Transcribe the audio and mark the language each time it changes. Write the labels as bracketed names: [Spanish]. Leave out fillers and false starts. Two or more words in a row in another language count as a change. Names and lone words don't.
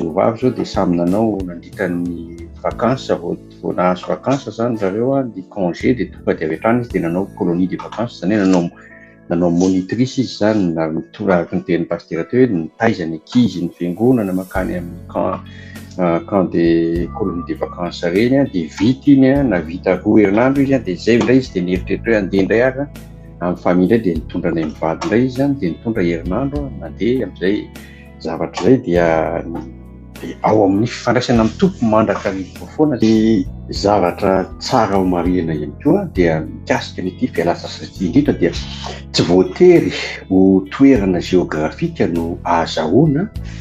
[Malagasy] roa vavy zao dia samy nanao nandritran'ny vakansa vao nahazo vakansa zany zareo ny congé dia tonga dia avy hatrany izy dia nanao [French] colonie de vacances [Malagasy] zany nanao monitrice izy zany na araky ny tenin'ny pasteur teo hoe nitaiza ny ankizy ny fiangonana makany amin'ny [French] camp de colonie de vacances [Malagasy] reny dia vita iny na vita 2 herinandro izy dia zay indray izy dia nieritreritra hoe andeha indray ary amin'ny famille indray dia nitondra ny mivady indray izy zany dia nitondra herinandro nandeha amin'izay zavatra zay dia ao amin'ny fifandraisana amin'ny tompo mandraka rivotra foana dia zavatra tsara ao marina ihany koa dia mikasika n'ity fialan-tsasatra indrindra dia tsy voatery ho toerana géografika no ahazahoana